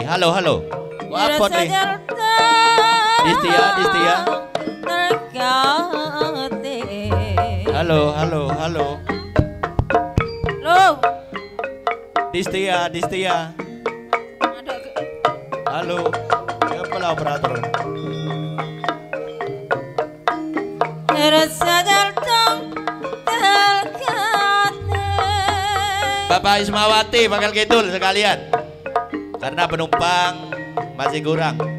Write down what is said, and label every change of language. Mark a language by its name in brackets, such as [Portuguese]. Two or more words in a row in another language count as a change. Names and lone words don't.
[Indonesian] Halo, halo. Apa nih? Distia, Distia. Halo, halo, halo. Halo. Distia, Distia. Halo. Siapa lah operator? Bapak Ismawati bakal kidul sekalian, karena penumpang masih kurang.